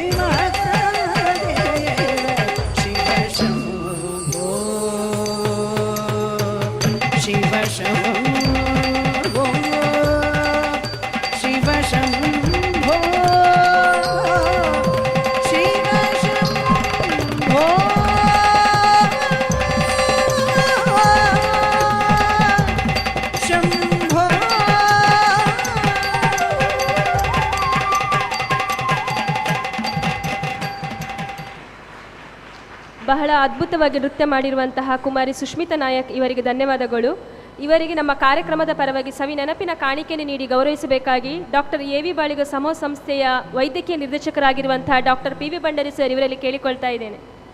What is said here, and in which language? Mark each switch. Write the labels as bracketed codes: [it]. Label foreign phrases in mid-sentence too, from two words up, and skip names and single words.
[kn] महादेव शिव शम्भो शिव शम्भो शिव शम्भो शिव शम्भो शम्भो ಬಹಳ ಅದ್ಭುತವಾಗಿ ನೃತ್ಯ ಮಾಡಿರುವಂತಹ ಕುಮಾರಿ ಸುಷ್ಮಿತಾ ನಾಯಕ್ ಇವರಿಗೆ ಧನ್ಯವಾದಗಳು. ಇವರಿಗೆ ನಮ್ಮ ಕಾರ್ಯಕ್ರಮದ ಪರವಾಗಿ ಸವಿ ನೆನಪಿನ ಕಾಣಿಕೆಯನ್ನು ನೀಡಿ ಗೌರವಿಸಬೇಕಾಗಿ ಡಾಕ್ಟರ್ ಎ ವಿ ಬಾಳಿಗ ಸಮೂಹ ಸಂಸ್ಥೆಯ ವೈದ್ಯಕೀಯ ನಿರ್ದೇಶಕರಾಗಿರುವಂತಹ ಡಾಕ್ಟರ್ ಪಿ ವಿ ಭಂಡಾರಿ ಸರ್ ಇವರಲ್ಲಿ ಕೇಳಿಕೊಳ್ತಾ ಇದ್ದೇನೆ.